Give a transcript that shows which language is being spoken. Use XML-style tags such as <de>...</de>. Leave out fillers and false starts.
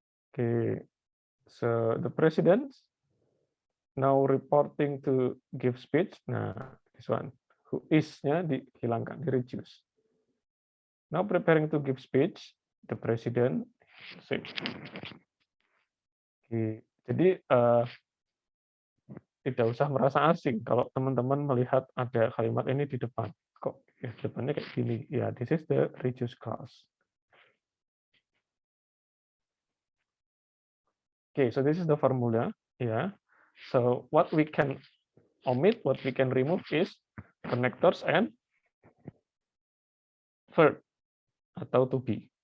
<en>Okay, so the president now reporting to give speech.</en> <id>Nah,</id> <en>this one,</en> <id>who is-nya dihilangkan, di-reduce.</id> <en>Now preparing to give speech, the president. Same.</en> <id>Oke, jadi tidak usah merasa asing kalau teman-teman melihat ada kalimat ini di depan. Kok ya depannya kayak gini?</id> <en>Ya, this is the reduce clause. Okay, so this is the formula. Yeah. So what we can omit, what we can remove is connectors and verb atau to be.</en>